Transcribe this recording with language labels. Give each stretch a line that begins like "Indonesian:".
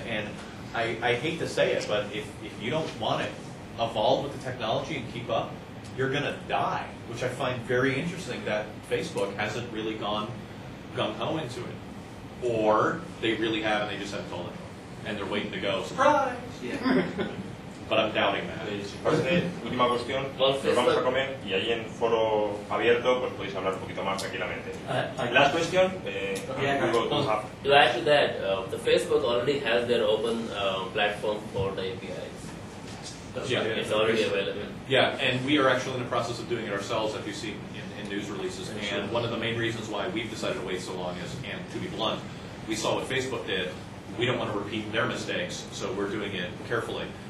English: And I hate to say it, but if you don't want to evolve with the technology and keep up, you're going to die, which I find very interesting that Facebook hasn't really gone gung-ho into it. Or they really have and they just haven't told anyone. And they're waiting to go, surprise! Yeah. But I'm doubting that.
Spanish: Última cuestión, nos vamos a comer y ahí en foro abierto pues podéis hablar un poquito más tranquilamente.
English: Last question, to add to that, the Facebook already has their open platform for the APIs. Yeah. It's already available. Yeah, and we are actually in the process of doing it ourselves, as you see in news releases. And one of the main reasons why we've decided to wait so long is, and to be blunt, we saw what Facebook did. We don't want to repeat their mistakes, so we're doing it carefully.